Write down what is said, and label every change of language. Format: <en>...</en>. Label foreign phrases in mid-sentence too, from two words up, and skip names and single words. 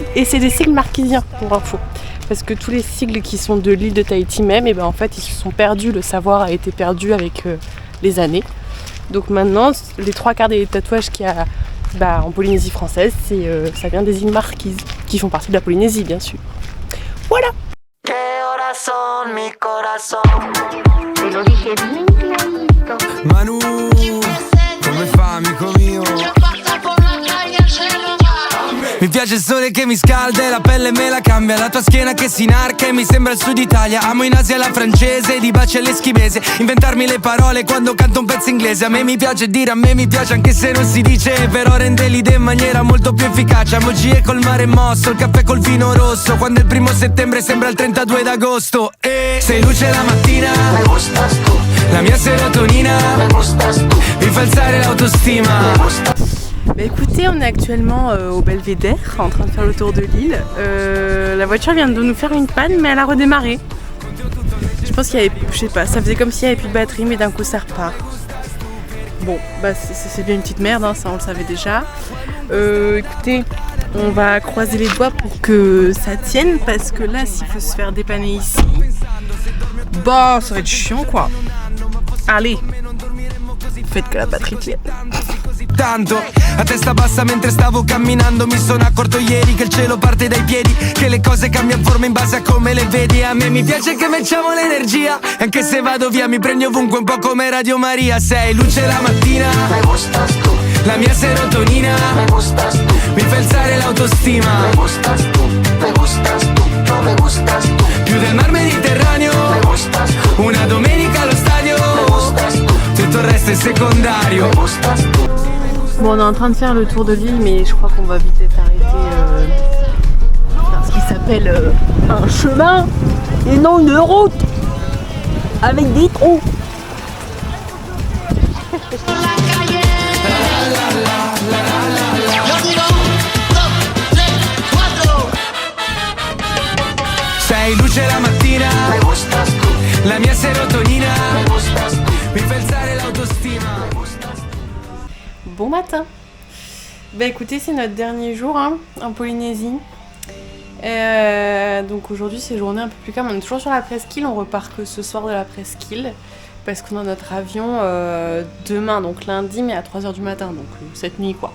<fr>Et c'est des sigles marquisiens pour info. Parce que tous les sigles qui sont de l'île de Tahiti même, et ben en fait ils se sont perdus, le savoir a été perdu avec les années. Donc maintenant, les 3/4 des tatouages qu'il y a en Polynésie française, ça vient des îles Marquises, qui font partie de la Polynésie bien sûr. Voilà.</fr> <it>Manu, come fa amico mio? Mi piace il sole che mi scalda e la pelle me la cambia. La tua schiena che si inarca e mi sembra il sud Italia. Amo in Asia la francese, di baci all'eschimese. Inventarmi le parole quando canto un pezzo inglese. A me mi piace dire, a me mi piace anche se non si dice. Però rende l'idea in maniera molto più efficace. Emoji col mare mosso, il caffè col vino rosso. Quando è il 1 settembre sembra il 32 d'agosto. E sei luce la mattina,</it> <es>me gustas tu.</es> <it>La mia serotonina,</it> <es>me gustas tu.</es> <it>Mi fa alzare l'autostima,</it> <es>me gustas.</es> <fr>Bah écoutez, on est actuellement au Belvédère en train de faire le tour de l'île. La voiture vient de nous faire une panne mais elle a redémarré. Je pense qu'il y avait, je sais pas, ça faisait comme s'il n'y avait plus de batterie mais d'un coup ça repart. Bon, bah c'est bien une petite merde, hein, ça on le savait déjà. Écoutez, on va croiser les doigts pour que ça tienne parce que là s'il faut se faire dépanner ici, bah ça va être chiant quoi. Allez, faites que la batterie tienne.</fr> <it>Tanto, a testa bassa mentre stavo camminando mi sono accorto ieri che il cielo parte dai piedi, che le cose cambiano forma in base a come le vedi. A me mi piace che matchiamo l'energia, anche se vado via mi prendi ovunque un po' come Radio Maria. Sei luce la mattina,</it> <es>me gustas tu.</es> <it>La mia serotonina,</it> <es>me gustas tu.</es> <it>Mi fa alzare l'autostima,</it> <es>me gustas tu, me gustas tu, no me gustas tu.</es> <it>Più del mar Mediterraneo,</it> <es>me gustas tu.</es> <it>Una domenica allo stadio,</it> <es>me gustas tu.</es> <it>Tutto il resto è secondario, me gustas tu.</it> <fr>Bon, on est en train de faire le tour de l'île, mais je crois qu'on va vite être arrêté dans ce qui s'appelle un chemin et non une route avec des trous.</fr> <it>Sei luce la mattina,</it> <es>me gustas tu.</es> <it>La mia serotonina,</it> <es>me gustas tu.</es> <it>Mi fa alzare l'autostima.</it> <fr>Bon matin. Bah écoutez, c'est notre dernier jour en Polynésie. Donc aujourd'hui c'est journée un peu plus calme. On est toujours sur la presqu'île, on repart que ce soir de la presqu'île parce qu'on a notre avion demain, donc lundi, mais à 3h du matin, donc cette nuit quoi.</fr>